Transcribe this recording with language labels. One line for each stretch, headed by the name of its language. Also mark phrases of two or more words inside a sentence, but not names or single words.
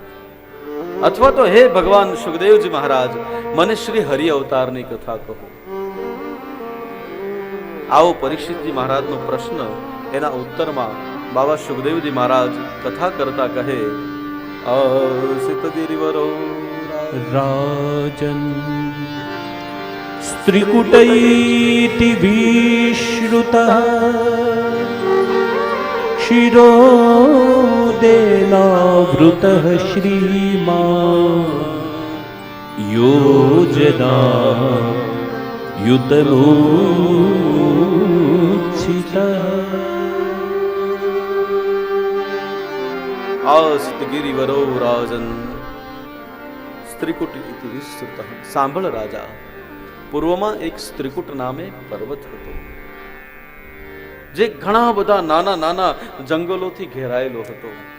Gujarati: અથવા તો હે ભગવાન સુખદેવજી મહારાજ, મને શ્રી હરિ અવતારની કથા કહો. આવો પરીક્ષિતજી મહારાજનો પ્રશ્ન, એના ઉત્તરમાં બાબા સુખદેવજી મહારાજ કથા કરતા કહે,
Sanskrit: असित गिरिवरो રાજન स्त्रीकुटैति विश्रुतः शिरोदेनावृतः श्रीमान् योजना युतमूर्छितः। आस्त गिरिवरो राजन स्त्रीकुट इति विस्तृतः.
Gujarati: સાંભળ રાજા, પૂર્વમાં એક સ્ત્રીકુટ નામે પર્વત હતો, જે ઘણા બધા નાના નાના જંગલોથી ઘેરાયેલો હતો.